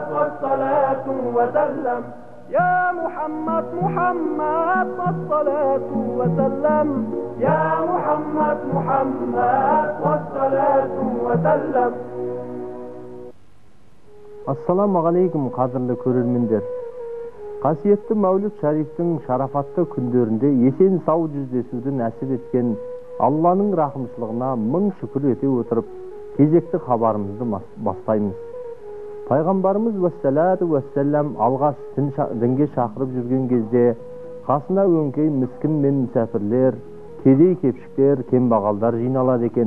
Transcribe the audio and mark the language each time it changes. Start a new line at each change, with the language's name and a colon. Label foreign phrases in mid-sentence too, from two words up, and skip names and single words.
Arabic: والصلاة وسلم يا محمد محمد والصلاة وسلم يا محمد محمد والصلاة وسلم. السلام عليكم,
Kazakh: қадірлі көрермендер. Qasiyetli Mavlud Şarif'in şarafatlı күндерінде esen сау жүздесуді нәсіп еткен Алланың рахымшылығына мың шүкір ете отырып, кезекті хабарымызды бастаймыз. Пайғамбарымыз уәссалату уәссалам алғаш дінге шақырып жүрген кезде қасына өңкей міскін мен мүсәфірлер, кедей-кепшіктер, кембағалдар жиналады екен.